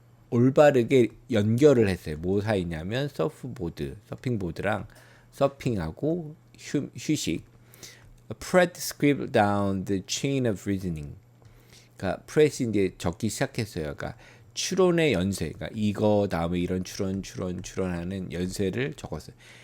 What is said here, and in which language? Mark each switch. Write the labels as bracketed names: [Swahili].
[Korean] 올바르게 연결을 했어요. 뭐 사이냐면 서프보드, 서핑보드랑 서핑하고 휴식. [English] Pratt scribbled down the chain of reasoning. [Korean] 그러니까 프렛이 이제 적기 시작했어요. 그러니까 추론의 연쇄, 그러니까 이거 다음에 이런 추론하는 연쇄를 적었어요.